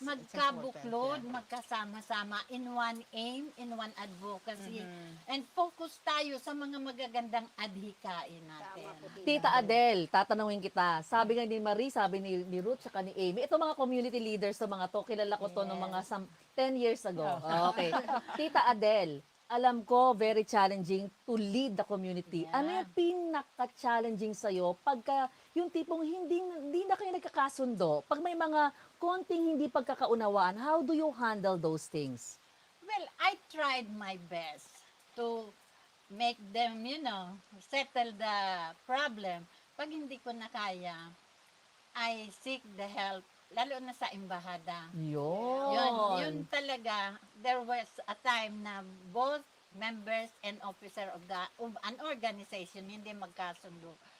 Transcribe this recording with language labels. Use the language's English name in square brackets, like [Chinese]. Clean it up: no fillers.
[Filipino] magkabuklod, magkasama-sama [English] in one aim, in one advocacy, and focus [Filipino] tayo sa mga magagandang adhikain natin. Tita Adele, tatanungin kita. Sabi nga ni Marie, sabi ni Ruth, saka ni Amy, ito mga community leaders sa mga to, kilala ko to ng mga 10 years ago. Okay. [English] Tita Adele, [Filipino] alam ko, [English] very challenging to lead the community. [Filipino] Ano yung pinaka-challenging sa'yo pagka yung tipong hindi na kayo nagkakasundo? Pag may mga konting hindi pagkakaunawaan, [English] how do you handle those things? Well, I tried my best to make them, settle the problem. [Filipino] Pag hindi ko na kaya, [English] I seek the help, [Filipino] lalo na sa embahada. Yun talaga, [English] there was a time na both members and officer of an organization [Filipino] hindi magkasundo.